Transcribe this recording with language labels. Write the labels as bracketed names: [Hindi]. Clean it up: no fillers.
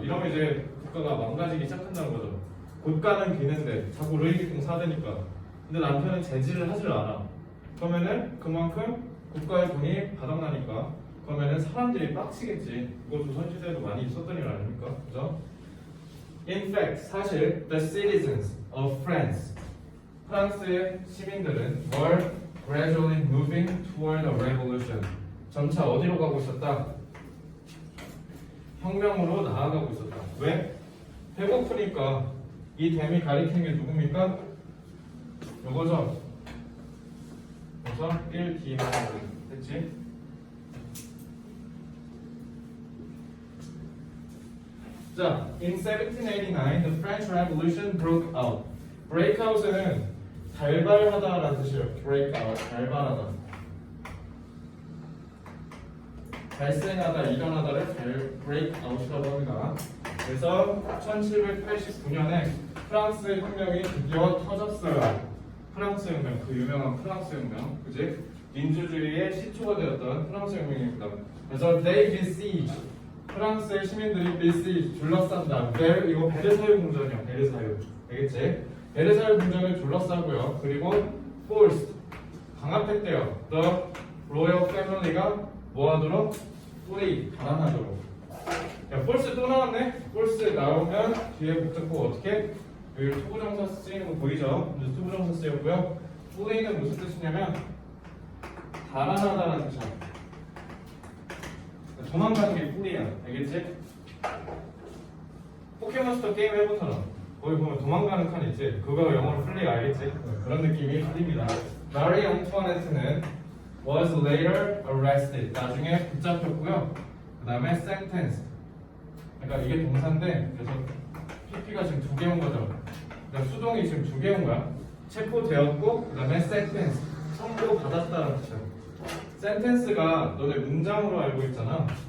[Korean] 이러면 이제 국가가 망가지기 시작한다는 거죠. 국가는 비는데 자꾸 루이비통 사대니까. 근데 남편은 제지를 하질 않아. 그러면은 그만큼 국가의 돈이 바닥나니까. 그러면은 사람들이 빡치겠지. 이거 조선시대에도 많이 있었던 일 아닙니까? 그죠? [English] In fact, [Korean] 사실 [English] the citizens of France, [Korean] 프랑스의 시민들은 [English] were gradually moving toward a revolution. [Korean] 점차 어디로 가고 있었다? 혁명으로 나아가고 있었다. 왜? 배고프니까. 이 댐이 가리킨 게 누굽니까? 요거죠. 그래서 1D만 됐지? [English] 자, in 1789, the French Revolution broke out. [Korean] breakout은 발발하다라는 뜻이에요. breakout, 발발하다. 발생하다, 일어나다를 breakout이라고 합니다. 그래서 1789년에 프랑스 혁명이 드디어 터졌어요. 프랑스 혁명, 그 유명한 프랑스 혁명, 그지? 민주주의의 시초가 되었던 프랑스 혁명입니다. 그래서 [English] they besieged, [Korean] 프랑스의 시민들이 besieged, 둘러싼다. 이거 베르사유 궁전이요, 베르사유. 알겠지? 베르사유 궁전을 둘러싸고요. 그리고 forced, 강압했대요. [English] The royal family [Korean] 가 뭐하도록? flee, 달아나도록. 야, 폴스 또 나왔네? 폴스 나오면 뒤에 복잡고 어떻게? 여기 투부정사 쓰이는 거 보이죠? 투부정사 쓰였고요. flee는 무슨 뜻이냐면 달아나다라는 뜻이야. 도망가는 게 flee야. 알겠지? 포켓몬스터 게임 해보잖아. 거기 보면 도망가는 칸 있지? 그거 영어로 flee 알겠지? 그런 느낌이 flee입니다. [English] 마리 앙투아네트는 was later arrested. [Korean] 나중에 붙잡혔고요. 그 다음에 sentenced. 그러니까 이게 동사인데 그래서 PP가 지금 2개 온 거죠. 그러니까 수동이 지금 2개 온 거야. 체포되었고 그 다음에 sentence, 선고받았다는 뜻이야. sentence가 너네 문장으로 알고 있잖아.